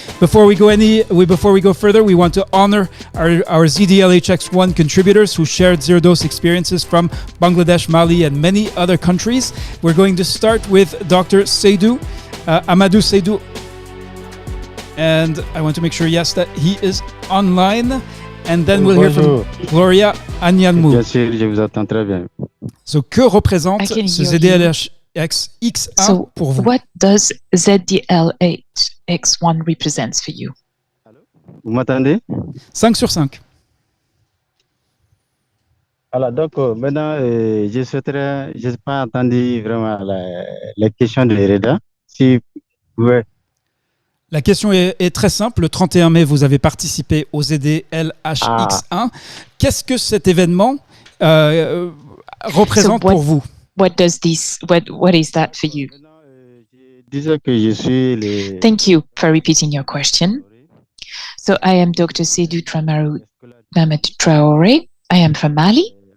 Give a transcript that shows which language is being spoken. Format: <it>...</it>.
<en>Before we go further, we want to honor our ZDLH-X1 contributors who shared zero-dose experiences from Bangladesh, Mali, and many other countries. We're going to start with Dr. Seydou, Amadou Seydou. And I want to make sure, yes, that he is online. And then we'll hear from Gloria Anyanmou.</en> <fr>Bien sûr, je vous entends très bien. So, que représente ce ZDLH-X1 pour vous?</fr> <en>What does ZDLH-X1 represents for you?</en> <fr>Vous m'entendez? 5 sur 5. Alors, donc, maintenant, je n'ai pas entendu vraiment la question de Reda. Si vous pouvez. La question est très simple. Le 31 mai, vous avez participé au ZDLH-X1. Qu'est-ce que cet événement représente pour vous?</fr> <en>What is that for you?</en> <fr>Disons que je suis le...</fr> <en>Thank you for repeating your question. So I am Dr. Seydou Mamadou Traoré. I am from Mali.</en>